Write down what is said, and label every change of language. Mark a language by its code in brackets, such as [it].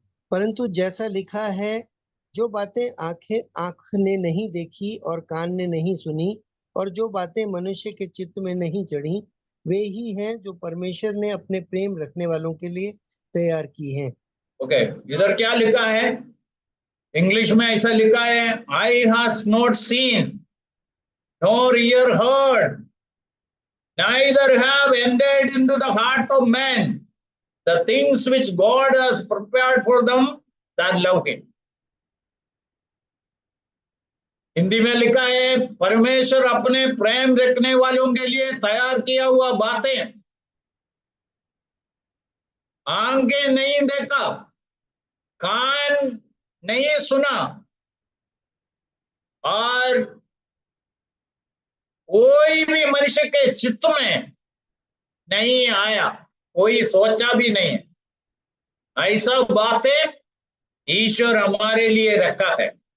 [hi] परंतु जैसा लिखा है, जो बातें आंख ने नहीं देखी और कान ने नहीं सुनी और जो बातें मनुष्य के चित्त में नहीं चढ़ी, वे ही हैं जो परमेश्वर ने अपने प्रेम रखने वालों के लिए तैयार की हैं। ओके, इधर क्या लिखा है? इंग्लिश में ऐसा लिखा है, [en] I have not seen nor ear heard, neither have entered into the heart of man the things which God has prepared for them that love him. [hi] Hindi में लिखा है, परमेश्वर अपने प्रेम रखने वालों के लिए तैयार किया हुआ बातें आंखें नहीं देखा, कान नहीं सुना और कोई भी मनुष्य के चित्त में नहीं आया, कोई सोचा भी नहीं है, ऐसा बातें ईश्वर हमारे लिए रखा है।